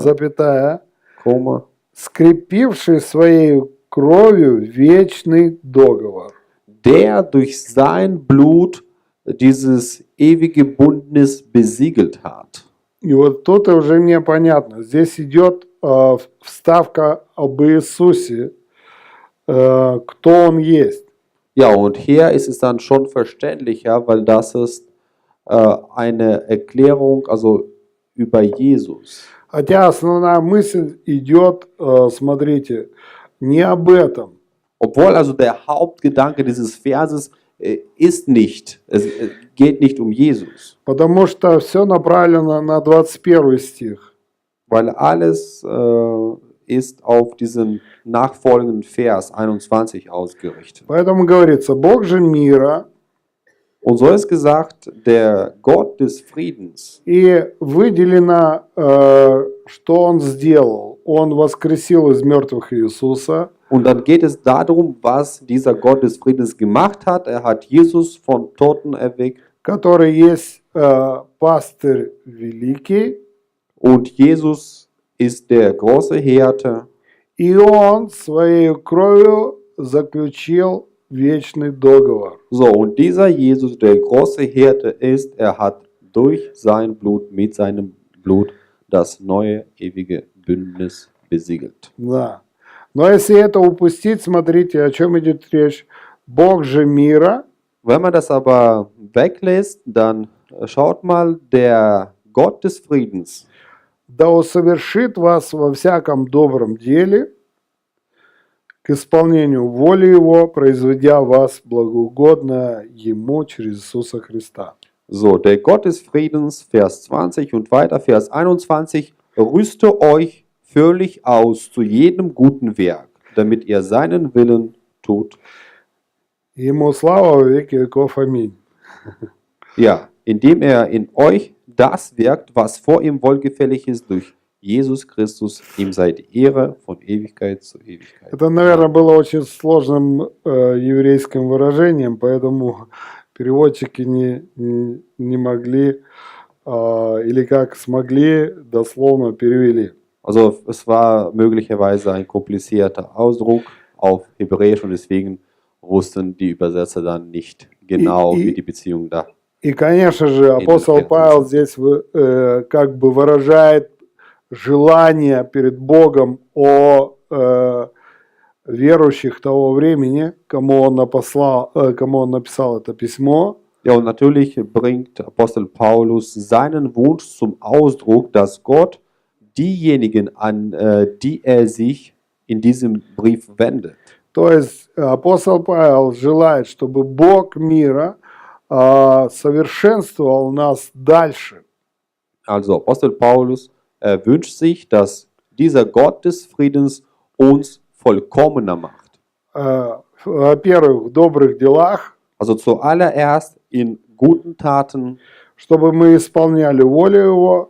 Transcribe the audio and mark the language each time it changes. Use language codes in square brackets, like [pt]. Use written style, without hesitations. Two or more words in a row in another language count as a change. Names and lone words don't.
[ru] запятая, [de] Komma, [ru] скрепивший своей кровью вечный договор. [de] der durch sein Blut dieses ewige Bündnis besiegelt hat. [ru] И вот тут уже мне понятно. Здесь идет вставка об Иисусе, кто Он есть. [de] Ja, und hier ist es dann schon verständlicher, weil das ist eine Erklärung, also über Jesus. [ru] Хотя основная мысль идет, смотрите, не об этом. [de] Obwohl also der Hauptgedanke dieses Verses ist nicht, es geht nicht um Jesus, [ru] Потому что все направлено на 21 стих. [de] weil alles ist auf diesen nachfolgenden Vers 21 ausgerichtet. [ru] Поэтому говорится, Бог же мира, [de] Und so ist gesagt, der Gott des Friedens. [ru] и выделено, что Он сделал. Он воскресил из мертвых Иисуса, [de] Und dann geht es darum, was dieser Gott des Friedens gemacht hat. Er hat Jesus von Toten erweckt. [ru] который есть пастырь великий, [de] Und Jesus ist der große Hirte. [ru] и Он своей кровью заключил вечный договор. [de] So, und dieser Jesus, der große Hirte ist, er hat durch sein Blut, mit seinem Blut, das neue ewige Bündnis besiegelt. [ru] Да. Но если это упустить, смотрите, о чем идет речь. Бог же мира, [de] Wenn man das aber weglässt, dann schaut mal, der Gott des Friedens, [ru] да усовершит вас во всяком добром деле, к исполнению воли Его, произведя вас благоугодно Ему через Иисуса Христа. [de] So, der Gott des Friedens, Vers 20 und weiter, Vers 21, rüste euch völlig aus zu jedem guten Werk, damit ihr seinen Willen tut. [ru] Ему слава во веки веков. Аминь. [de] Ja, indem er in euch das wirkt, was vor ihm wohlgefällig ist, durch Jesus Christus, ihm sei die Ehre von Ewigkeit zu Ewigkeit. [ru] Это, наверное, было очень сложным еврейским выражением, поэтому переводчики не могли или как смогли, дословно перевели. [de] Also es war möglicherweise ein komplizierter Ausdruck auf Hebräisch und deswegen wussten die Übersetzer dann nicht genau, wie die Beziehung da. [ru] И, конечно же, апостол Павел здесь как бы выражает желание перед Богом о верующих того времени, кому он написал это письмо. [de] Ja, und natürlich bringt Apostel Paulus seinen Wunsch zum Ausdruck, dass Gott diejenigen, an die er sich in diesem Brief wendet. [ru] То есть апостол Павел желает, чтобы Бог мира совершенствовал нас дальше. [de] Also Apostel Paulus wünscht sich, dass dieser Gott des Friedens uns vollkommener macht. [ru] Во-первых, в добрых делах, [de] Also zuallererst in guten Taten, [ru] чтобы мы исполняли волю Его,